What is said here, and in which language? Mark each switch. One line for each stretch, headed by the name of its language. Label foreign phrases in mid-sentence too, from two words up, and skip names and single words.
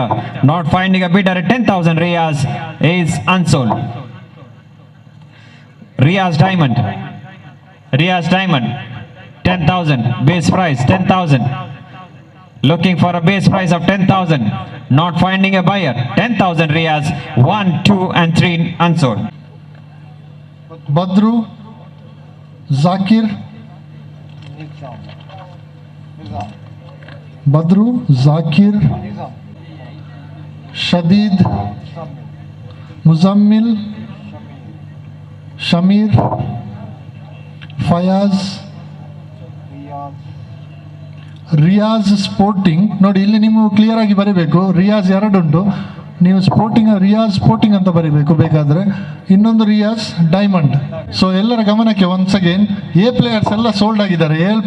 English: Not finding a bidder at 10,000. Riaz is unsold. Riaz Diamond. Riaz Diamond 10,000. Base price 10,000. Looking for a base price of 10,000. Not finding a buyer. 10,000 Riaz. 1, 2 and 3 unsold. Badru, Zakir, Badru, Zakir, Shadid, Muzammil, Shamir, Fayaz,
Kannada: ರಿಯಾಜ್ ಸ್ಪೋರ್ಟಿಂಗ್. ನೋಡಿ ಇಲ್ಲಿ ನೀವು ಕ್ಲಿಯರ್ ಆಗಿ ಬರೀಬೇಕು. ರಿಯಾಜ್ ಎರಡುಂಟು, ನೀವು ಸ್ಪೋರ್ಟಿಂಗ್ ರಿಯಾಜ್ ಸ್ಪೋರ್ಟಿಂಗ್ ಅಂತ ಬರೀಬೇಕು ಬೇಕಾದರೆ. ಇನ್ನೊಂದು ರಿಯಾಜ್ ಡೈಮಂಡ್. ಸೊ ಎಲ್ಲರ ಗಮನಕ್ಕೆ
English: once again, A players
Kannada: ಎಲ್ಲ ಸೋಲ್ಡ್ ಆಗಿದ್ದಾರೆ.